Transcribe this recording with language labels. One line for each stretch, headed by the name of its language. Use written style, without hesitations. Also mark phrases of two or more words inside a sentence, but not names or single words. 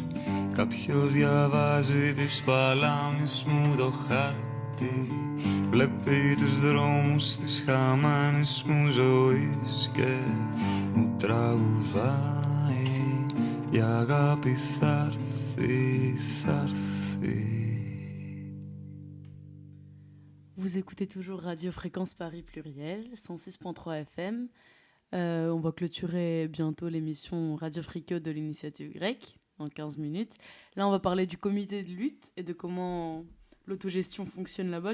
Greek: κάποιος διαβάζει της παλάμης μου το χάρτη, βλέπει τους δρόμους της χαμένης μου ζωής και μου τραγουδάει η αγάπη θα έρθει, θα έρθει.
French: Vous écoutez toujours Radio Fréquence Paris Pluriel, 106.3 FM. On va clôturer bientôt l'émission Radio Fricot de l'initiative grecque, en 15 minutes. Là, on va parler du comité de lutte et de comment l'autogestion fonctionne là-bas.